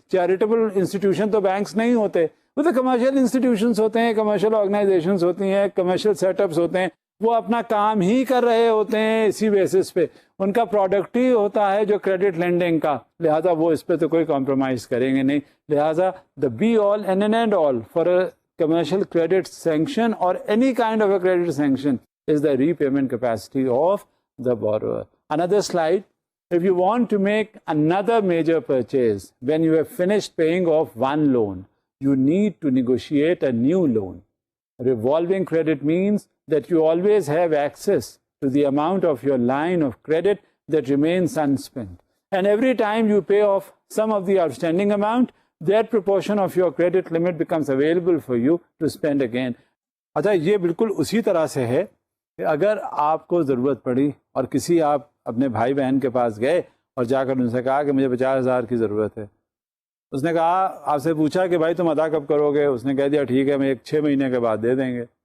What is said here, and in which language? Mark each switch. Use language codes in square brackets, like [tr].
[ur] Charitable institution تو banks نہیں ہوتے، وہ تو کمرشل انسٹیٹیوشنس ہوتے ہیں، کمرشل آرگنائزیشنز ہوتی ہیں، کمرشل سیٹ اپس ہوتے ہیں. وہ اپنا کام ہی کر رہے ہوتے ہیں اسی بیسس پہ، ان کا پروڈکٹ ہی ہوتا ہے جو کریڈٹ لینڈنگ کا. لہٰذا وہ اس پہ تو کوئی کمپرومائز کریں گے نہیں. لہٰذا [en] the be all and end all for a commercial credit sanction or any kind of a credit sanction is the repayment capacity of the borrower. Another slide. If you want to make another major purchase when you have finished paying off one loan, you need to negotiate a new loan. Revolving credit means that you always have access to the amount of your line of credit that remains unspent. And every time you pay off some of the outstanding amount, that proportion of your credit limit becomes available for you to spend again. [ur] اچھا، یہ بالکل اسی طرح سے ہے کہ اگر آپ کو ضرورت پڑی اور کسی آپ اپنے بھائی بہن کے پاس گئے اور جا کر ان سے کہا کہ مجھے 50,000 کی ضرورت ہے، اس نے کہا، آپ سے پوچھا کہ بھائی تم ادا کب کرو گے، اس نے کہہ دیا ٹھیک ہے میں 6 مہینے کے بعد دے دیں گے.